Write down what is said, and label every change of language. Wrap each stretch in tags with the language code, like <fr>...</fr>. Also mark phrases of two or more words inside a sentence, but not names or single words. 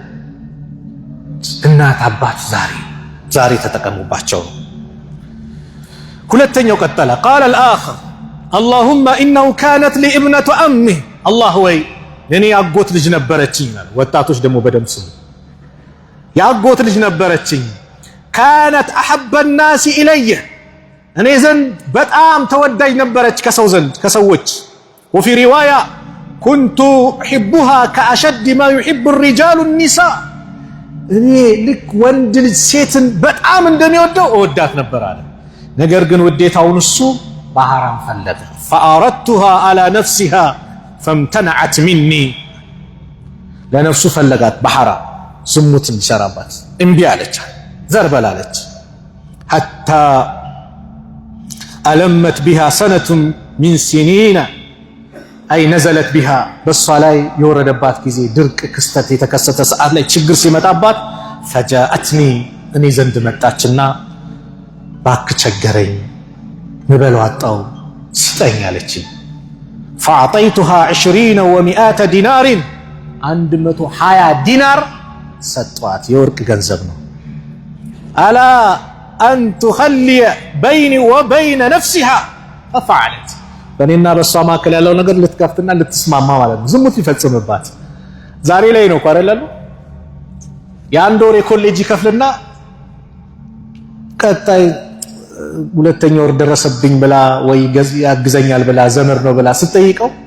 <am>እናት አባት ዛሬ ተጠቀሙባቸው ሁለተኛው ቀጠለ</am> <ar>قال الآخر اللهم إنه كانت لي ابنة أمي الله</ar> <am>ወይ እኔ ያጎት ልጅ ነበረችኝ ወጣቶች ደግሞ በደም ስሙ ያጎት ልጅ ነበረችኝ</am> <ar>كانت أحب الناس إلي</ar> <am>እኔ ዘንድ በጣም ተወዳጅ ነበረች ከሰው ዘንድ ከሰዎች</am> <ar>وفي رواية كنت أحبها كأشد ما يحب الرجال النساء</ar> <am>እኔ ልክ ወንድ ልጅ ሴትን በጣም እንደሚወደው እወዳት ነበር አለ ነገር ግን ውዴታውን እሱ በሐራም ፈለገ።</am> <ar>فأردتها على نفسها فامتنعت مني</ar> <am>ለነፍሱ ፈለጋት በሐራም ዝሙት እንዲሰራባት እምቢ አለች፣ ዘርበል አለች። حتى</am> <ar>ألمت بها سنة من سنين أي نزلت بها</ar> <am>በሷ ላይ የወረደባት ጊዜ ድርቅ ክስተት የተከሰተ ሰዓት ላይ ችግር ሲመጣባት فجاءتني እኔ ዘንድ መጣችና ባክ ቸገረኝ ምበለው አጣው ስጠኝ አለችኝ።</am> <ar>فأعطيتها 20 و100 دينار</ar> <am>120 ዲናር ሰጧት፣ የወርቅ ገንዘብ ነው።</am> <ar>ألا أن تخلي بيني وبين نفسها ففعلت</ar> <am>በእኔና በሷ መካከል ያለው ነገር ልትከፍትና ልትስማማ ማለት ነው። ዝሙት ሊፈጽምባት ዛሬ ላይ ነው አይደል? የአንድ ወር የኮሌጅ ይከፍልና ቀጣይ ሁለተኛ ወር ደረሰብኝ ብላ ወይ ያግዘኛል ብላ ዘመር ነው ብላ ስትጠይቀው</am>